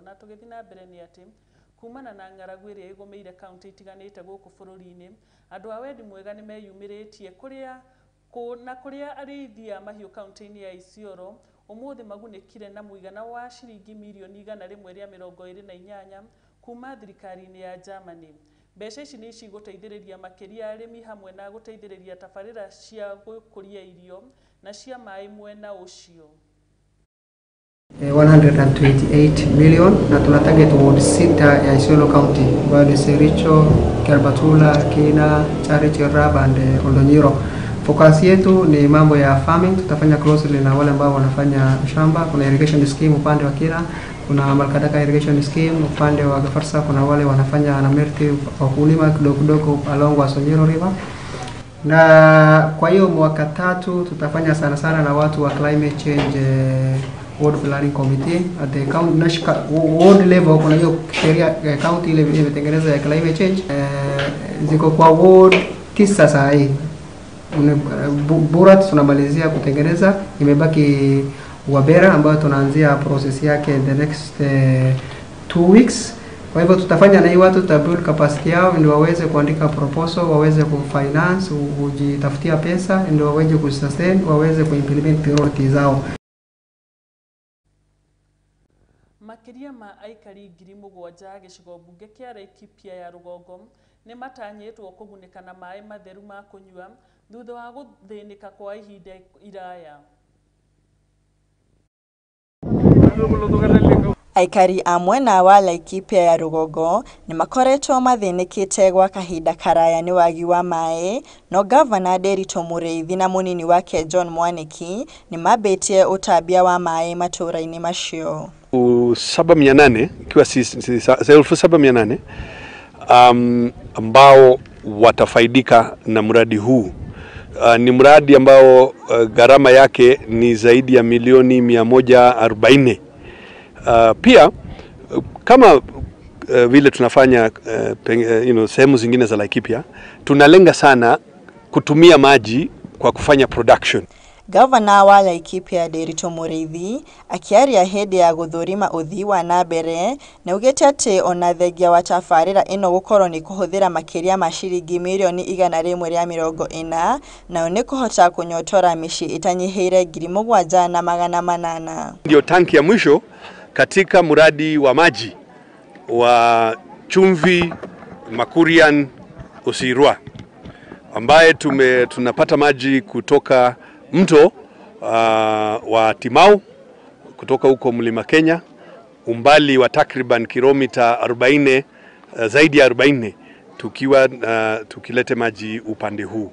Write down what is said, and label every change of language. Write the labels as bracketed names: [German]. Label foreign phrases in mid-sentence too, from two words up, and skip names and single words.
[Kikuyu] Na tugithi na mbere ni ati kumana na ng'aragu iria igumeire kaunti itiganite guku bururi-ini andu a wendi mwega ni meyumiritie kuria arĩithia mahiũ kaunti-ini ya Isiolo umuthi magunikire na muigana wa ciringi milioni 128 kuma thirikari-ini ya Germany. Mbeca ici ni ciguteithĩrĩria makiria arĩmi hamwe na guteithĩrĩria tabarĩra cia gũkũria irio na cia maĩ mwena ucio. [Swahili] 128 million na tuna target ward 6 ya Isiolo County ambayo ni Sericho, Kerbatula, Kina, Charity, Rab and Oldonyiro. Focus yetu ni mambo ya farming, tutafanya closely na wale ambao wanafanya shamba. Kuna [English] irrigation scheme [Swahili] upande wa Kira, kuna Malkadaka [English] irrigation scheme [Swahili] upande wa Gafarsa, kuna wale wanafanya anamerti wakulima kidogo along Wasonyiro River. Na kwa hiyo mwaka 3 tutafanya sana na watu wa [English] climate change ward planning committee at the county ward level. [Swahili] Kuna hiyo sheria county ile imetengeneza ya [English] climate change [Swahili] ziko kwa ward 9 sasa hii. Burat tunamalizia kutengeneza, imebaki Wabera ambayo tunaanzia process yake [English] the next 2 weeks. [Swahili] Kwa hivyo tutafanya na hii watu [English] build capacity [Swahili] yao ndio waweze kuandika proposal, waweze kufinance, kujitafutia pesa ndio waweze kusustain, waweze kuimplement priorities zao. [Kikuyu] Makiria ma aikari 7,000 gicigo bunge kia Laikipia ya Rugongo ni matanyitwo kugunika na maĩ matheru ma kunyua thutha wa guthinika kwa ihinda iraya. Aikari amwe na wa Laikipia ya Rugogo ni makoretwo mathinikite gwa kahinda karaya ni wagi wa mae, no Governor Derito Mureithi na munini wake John Mwaniki ni mabetie utambia wa mae matũra-inĩ macio. [Swahili] 7,800 ikiwa 7,800 ambao watafaidika na mradi huu. Ni mradi ambao gharama yake ni zaidi ya milioni 140. Pia kama vile tunafanya sehemu zingine za Laikipia, tunalenga sana kutumia maji kwa kufanya production. [Kikuyu] Governor wa Laikipia Derito Mureithi akiaria hindi ya guthurima uthii wa nambere na ugite ati ona thengia wa tabarĩra ĩno gukorwo ni kuhuthira makiria ma ciringi milioni 140 na ni kuhota kunyotora mici itanyiheire 7,800. [Swahili] Ndio tanki ya mwisho katika mradi wa maji wa Chumvi Makurian Usirwa, ambaye tunapata maji kutoka mto wa Timau kutoka huko Mlima Kenya, umbali wa takriban kilomita 40, zaidi ya 40, tukilete maji upande huu.